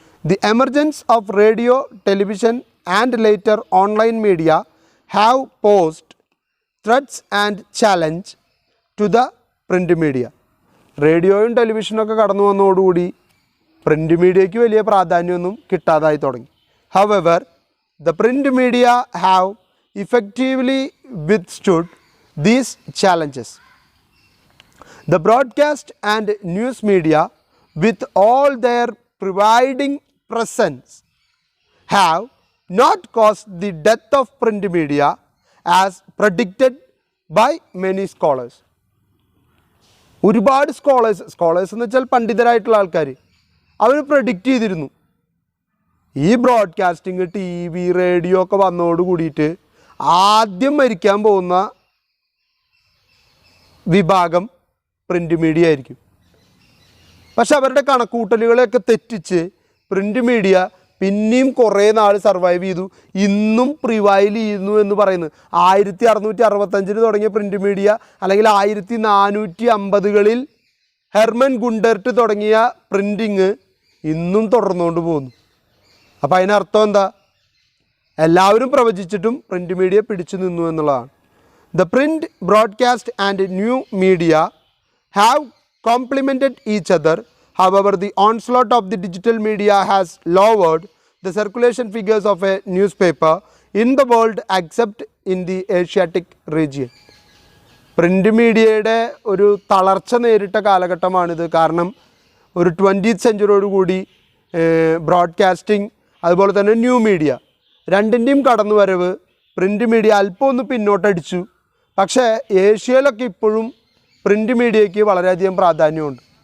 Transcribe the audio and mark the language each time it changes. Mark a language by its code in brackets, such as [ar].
[en] The emergence of radio, television and later online media have posed threats and challenge to the print media. [ml] റേഡിയോയും ടെലിവിഷനൊക്കെ കടന്നു വന്നതോടുകൂടി print മീഡിയയ്ക്ക് വലിയ പ്രാധാന്യമൊന്നും കിട്ടാതായി തുടങ്ങി. [en] However the print media have effectively withstood these challenges. The broadcast and news media, with all their providing presence, have not cause the death of print media as predicted by many scholars. [ml] ഒരുപാട് scholars എന്ന് വെച്ചാൽ പണ്ഡിതരായിട്ടുള്ള ആൾക്കാർ അവർ predict ചെയ്തിരുന്നു ഈ broadcasting T V radio ഒക്കെ വന്നതോട് കൂടിയിട്ട് ആദ്യം മരിക്കാൻ പോകുന്ന വിഭാഗം പ്രിൻ്റ് മീഡിയ ആയിരിക്കും. പക്ഷെ അവരുടെ കണക്കൂട്ടലുകളെയൊക്കെ തെറ്റിച്ച് പ്രിൻ്റ് മീഡിയ പിന്നെയും കുറേ നാൾ സർവൈവ് ചെയ്തു, ഇന്നും പ്രിവൈൽ ചെയ്യുന്നു എന്ന് പറയുന്നത്. 1665 തുടങ്ങിയ പ്രിൻ്റ് മീഡിയ അല്ലെങ്കിൽ 1450കളിൽ ഹെർമൻ ഗുണ്ടർട്ട് തുടങ്ങിയ പ്രിൻറ്റിങ് ഇന്നും തുടർന്നുകൊണ്ട് പോകുന്നു. അപ്പോൾ അതിനർത്ഥം എന്താ? എല്ലാവരും പ്രവചിച്ചിട്ടും പ്രിൻ്റ് മീഡിയ പിടിച്ചു നിന്നു എന്നുള്ളതാണ്. [en] The print, broadcast and new media have complemented each other. However, the onslaught of the digital media has lowered the circulation figures of a newspaper in the world except in the Asiatic region. [ml] Print മീഡിയയുടെ ഒരു തളർച്ച നേരിട്ട കാലഘട്ടമാണിത്. കാരണം ഒരു 20th സെഞ്ച്വറിയോടുകൂടി broadcasting അതുപോലെ തന്നെ new media രണ്ടിൻ്റെയും കടന്നുവരവ് print media അല്പം ഒന്ന് പിന്നോട്ടടിച്ചു. പക്ഷേ ഏഷ്യയിലൊക്കെ ഇപ്പോഴും പ്രിൻ്റ് മീഡിയയ്ക്ക് വളരെയധികം പ്രാധാന്യമുണ്ട്.